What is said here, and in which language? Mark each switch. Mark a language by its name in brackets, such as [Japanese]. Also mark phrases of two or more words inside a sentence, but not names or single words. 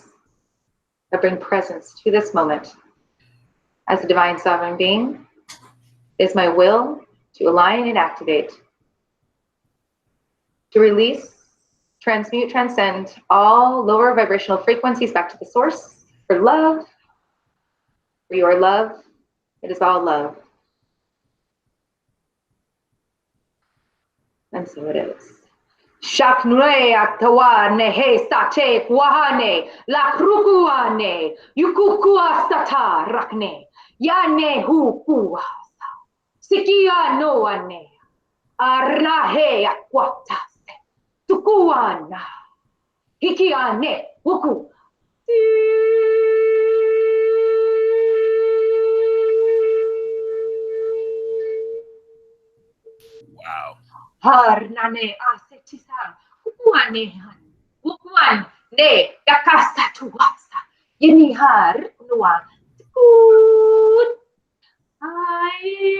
[English] I bring presence to this moment. As a divine sovereign being, it is my will to align and activate, to release, transmute, transcend all lower vibrational frequencies back to the source for love, for your love. It is all love. And so it is. Shaknue atawane he sate kwahane la krukuane yukukua sata rakne yane hu kuasa sikia noane arnahe akwatase tukuana hikiane wuku Wow. Harnane asetisa ukuane han ukuan ne dakasa tuasa yenihar nuan good ai